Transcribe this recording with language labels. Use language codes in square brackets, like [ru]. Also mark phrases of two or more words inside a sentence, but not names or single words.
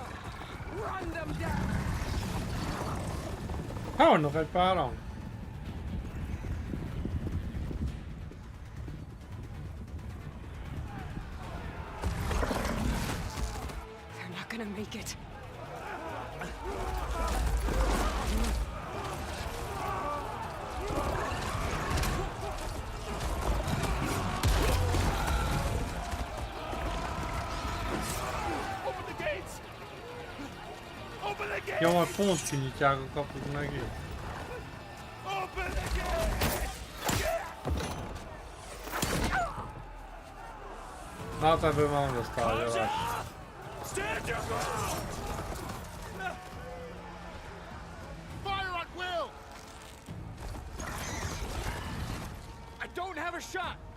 [en] Run them down! [hu] Hát nog egy páran. [en] They're not gonna make it. Open the gates! Open the gates! [hu] Ja, majd pont kinyitják a kaput megint. [en] Open the gates! [hu] Hát ebből már nem lesz tárgyalás. [en] Stand your ground! Fire at will! I don't have a shot!